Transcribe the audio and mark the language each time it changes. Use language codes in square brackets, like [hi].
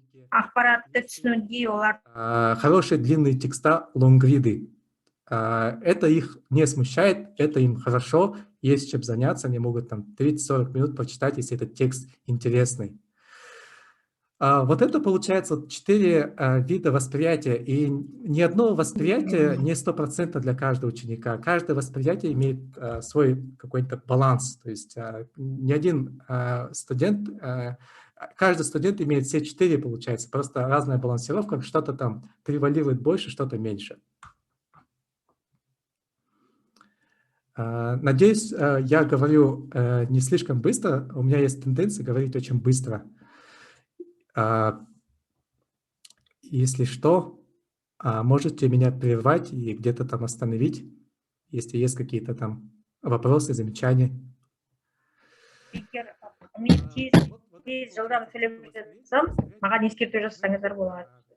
[kk] ақпаратты түсінуге олар [ru] хорошие длинные текста, лонгриды. Это их не смущает, это им хорошо, есть чем заняться, они могут там 30-40 минут почитать, если этот текст интересный. Вот это получается вот 4 вида восприятия, и ни одно восприятие не 100% для каждого ученика. Каждое восприятие имеет свой какой-то баланс, то есть ни один студент, каждый студент имеет все 4, получается, просто разная балансировка, что-то там превалирует больше, что-то меньше. Надеюсь, я говорю не слишком быстро, у меня есть тенденция говорить очень быстро. Если что, можете меня прервать и где-то там остановить, если есть какие-то там вопросы, замечания. [kk] егер мен тез жылдам сөйлеп жатсам, маған ескерту жасаңыздар болады.